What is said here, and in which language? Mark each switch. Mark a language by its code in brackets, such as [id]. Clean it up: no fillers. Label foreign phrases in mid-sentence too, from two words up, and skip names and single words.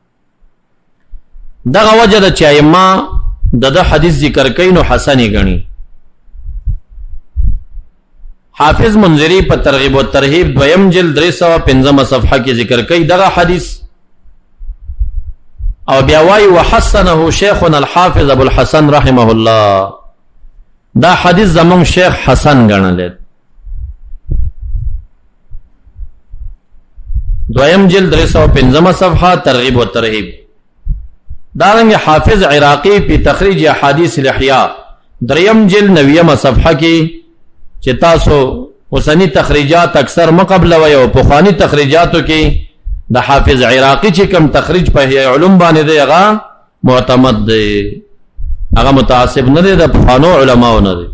[ps] دغه وجه د چې ائمه د حدیث ذکر کوي نو حسن یې ګڼي. حافظ منذری په ترغیب و ترهیب دویم جلد 315 صفحه کې ذکر کوي دغه حدیث، او بیا وايي [ar] وحسنه شیخنا الحافظ ابو الحسن رحمه الله. [ps] دا حدیث زمون شیخ حسن ګڼل. دویم جلد 315 صفحه ترغیب و ترهیب. دارنگ حافظ عراقی پی تخریج احادیث الاحیاء دریم جلد 90 صفحه کی چې تاسو اوسنی تخریجات اکثر مقبل وي او پخوانی تخریجاتو کې د حافظ عراقی چې کوم تخریج په احیاء علوم باندې دی هغه معتمد دی، هغه متعصب نه دی، د پخوانو علماو نه دی.